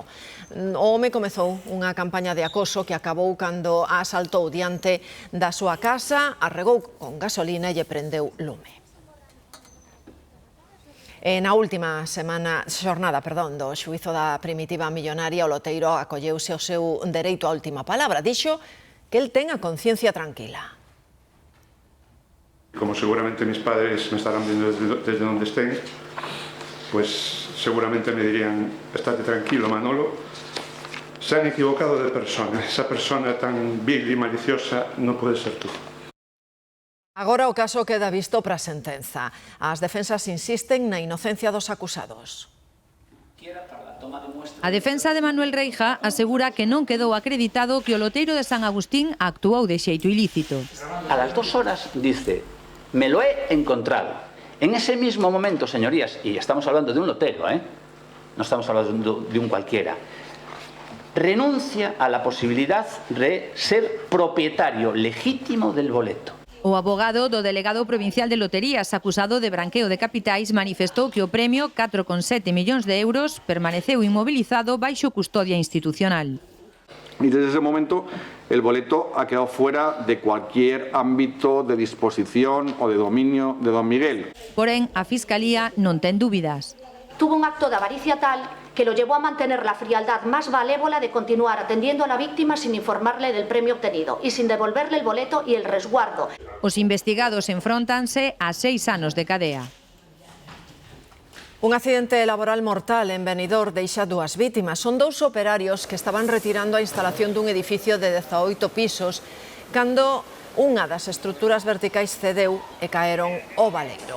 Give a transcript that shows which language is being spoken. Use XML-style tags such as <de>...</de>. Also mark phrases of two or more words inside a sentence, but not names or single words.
<gl>O home comezou unha campaña de acoso que acabou cando a asaltou diante da súa casa, arregou con gasolina e lle prendeu lume. Na última xornada do xuízo da primitiva millonaria, o loteiro acolleuse o seu dereito á última palabra. Dixo que el ten a conciencia tranquila.</gl> <es>Como seguramente mis padres me estarán viendo desde donde estén, pues seguramente me dirían, estate tranquilo, Manolo, se han equivocado de persona.</es> <gl>Esa persona tan vil e maliciosa non pode ser tú. Agora o caso queda visto para a sentenza. As defensas insisten na inocencia dos acusados. A defensa de Manuel Reija asegura que non quedou acreditado que o loteiro de San Agustín actuou de xeito ilícito.</gl> <es>A las 2 horas dice, me lo he encontrado. En ese mismo momento, señorías, y estamos hablando de un lotero, no estamos hablando de un cualquiera, renuncia a la posibilidad de ser propietario legítimo del boleto.</es> <gl>O abogado do delegado provincial de loterías acusado de branqueo de capitais manifestou que o premio, 4,7 millóns de euros, permaneceu inmovilizado baixo custodia institucional.</gl> <es>Y desde ese momento el boleto ha quedado fuera de cualquier ámbito de disposición o de dominio de don Miguel.</es> <gl>Porén, a Fiscalía non ten dúbidas.</gl> <es>Tuvo un acto de avaricia tal que lo llevó a mantener la frialdad más malévola de continuar atendiendo a la víctima sin informarle del premio obtenido y sin devolverle el boleto y el resguardo.</es> <gl>Os investigados enfróntanse a 6 anos de cadea. Un accidente laboral mortal en Benidorm deixa 2 vítimas. Son 2 operarios que estaban retirando a instalación dun edificio de 18 pisos cando unha das estruturas verticais cedeu e caeron ao baleiro.</gl>